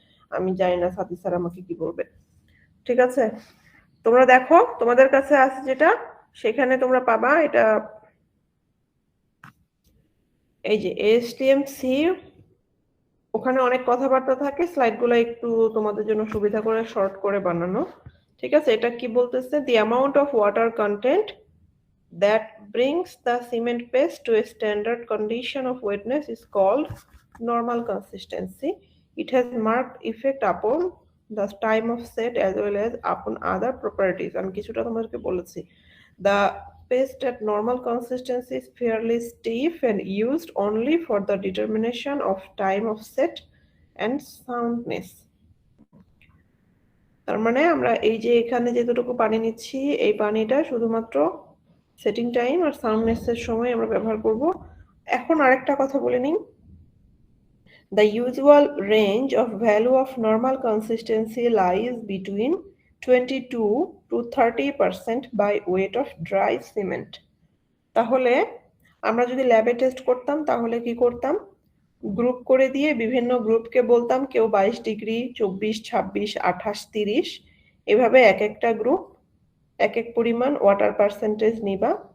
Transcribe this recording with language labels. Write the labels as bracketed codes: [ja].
[bn] আমি জানি না সাথী স্যার আমাকে কি বলবে। ঠিক আছে, তোমরা দেখো তোমাদের কাছে আছে যেটা, সেখানে তোমরা পাবা এটা। এই যে STMC, ওখানে অনেক কথাবার্তা থাকে, স্লাইডগুলো একটু তোমাদের জন্য সুবিধা করে শর্ট করে বানানো। ঠিক আছে, এটা কি বলতেছে? [en] the amount of water content that brings the cement paste to a standard condition of wetness is called normal consistency. It has marked effect upon the time of set as well as upon other properties. [bn] আমি কিছুটা তোমাদেরকে বলেছি। [en] The paste at normal consistency is fairly stiff and used only for the determination of time of set and soundness. [bn] তার মানে আমরা এই যে এখানে যতটুকু পানি নিচ্ছি, এই পানিটা শুধুমাত্র সেটিং টাইম আর সাউন্ডনেস এর সময় আমরা ব্যবহার করব। এখন আরেকটা কথা বলে নিই। [en] The usual range of value of normal consistency lies between 22 to 30% by weight of dry cement. [bn] তাহলে আমরা যদি ল্যাবে টেস্ট করতাম তাহলে কি করতাম? গ্রুপ করে দিয়ে বিভিন্ন গ্রুপকে বলতাম কেউ 22 ডিগ্রি, 24, 26, 28, 30, এভাবে এক একটা গ্রুপ এক এক পরিমাণ ওয়াটার পার্সেন্টেজ নিবা।